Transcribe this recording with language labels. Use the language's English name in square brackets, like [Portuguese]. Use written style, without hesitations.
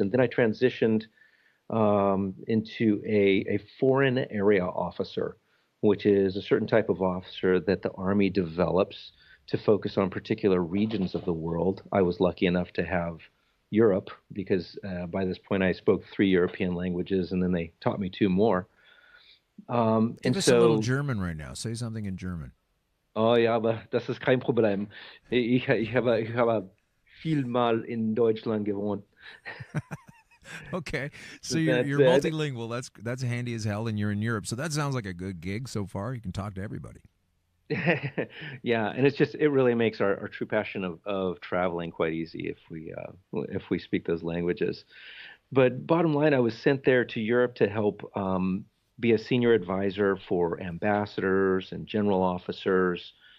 [English] And then I transitioned into a foreign area officer, which is a certain type of officer that the Army develops to focus on particular regions of the world. I was lucky enough to have Europe because by this point I spoke 3 European languages, and then they taught me 2 more. Give us a little German right now. Say something in German. [German] Oh ja, aber das ist kein Problem. Ich habe vielmal in Deutschland gewohnt. [English] Okay, so you're multilingual. That's handy as hell, and you're in Europe. So that sounds like a good gig so far. You can talk to everybody. Yeah, and it really makes our true passion of traveling quite easy if we speak those languages. But bottom line, I was sent there to Europe to help be a senior advisor for ambassadors and general officers.